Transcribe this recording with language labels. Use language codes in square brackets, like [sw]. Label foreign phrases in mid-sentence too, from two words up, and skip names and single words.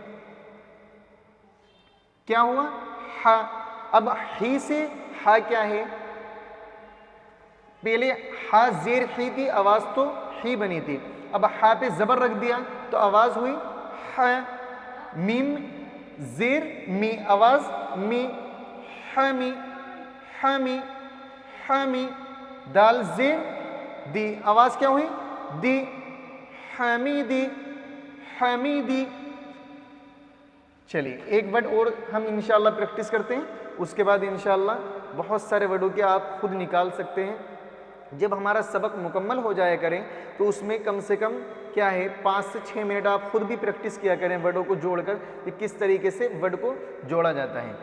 [ur] کیا ہوا ہا. اب ہی سے ہا کیا ہے پہلے ہا زیر ہی تھی آواز تو ہی بنی تھی. اب ہا پہ زبر رکھ دیا تو آواز ہوئی ہا. میم زیر می آواز می حمی حمی حمی. دال زیر دی آواز کیا ہوئی دی حمیدی حمیدی. چلیے ایک ورڈ اور ہم انشاءاللہ پریکٹس کرتے ہیں, اس کے بعد انشاءاللہ بہت سارے ورڈوں کے آپ خود نکال سکتے ہیں. جب ہمارا سبق مکمل ہو جایا کریں تو اس میں کم سے کم کیا ہے 5 سے 6 منٹ آپ خود بھی پریکٹس کیا کریں ورڈوں کو جوڑ کر کہ کس طریقے سے ورڈ کو جوڑا جاتا ہے.